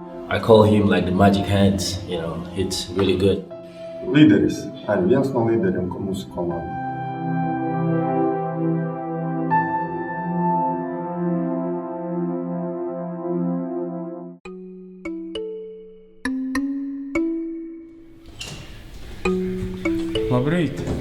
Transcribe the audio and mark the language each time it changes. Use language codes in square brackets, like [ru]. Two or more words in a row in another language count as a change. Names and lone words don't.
[en] I call him like the magic hands, it's really good. [lv] Līderis, arī viens no līderiem, ko mūsu komanda. Labrīt!